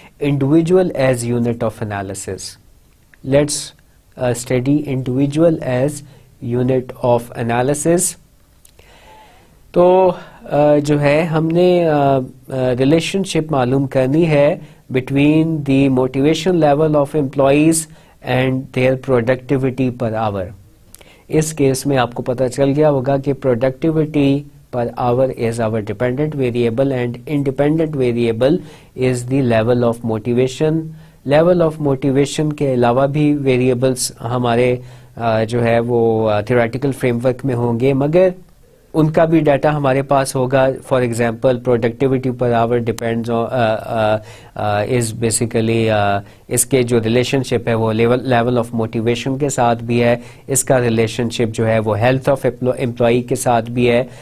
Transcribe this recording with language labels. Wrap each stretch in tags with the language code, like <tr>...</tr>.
<en>Individual as unit of analysis, let's study individual as unit of analysis.</en> <ur>تو جو ہے ہم نے</ur> <en>relationship</en> <ur>معلوم کرنی ہے</ur> <en>Between the motivation level of employees and their productivity per hour.</en> <ur>اس case میں آپ کو پتہ چل گیا ہوگا کہ productivity</ur> <en>per hour is our dependent variable and independent variable is the level of motivation. Level of motivation</en> <ur>کے علاوہ بھی</ur> <en>variables</en> <ur>ہمارے جو ہے وہ تھیوریٹیکل فریم ورک میں ہوں گے، مگر ان کا بھی ڈیٹا ہمارے پاس ہوگا.</ur> <en>for example productivity per hour depends is basically</en> <ur>اس کے جو ریلیشن شپ ہے وہ لیول آف موٹیویشن کے ساتھ بھی ہے، اس کا ریلیشن شپ جو ہے وہ ہیلتھ آف امپلائی کے ساتھ بھی ہے.</ur>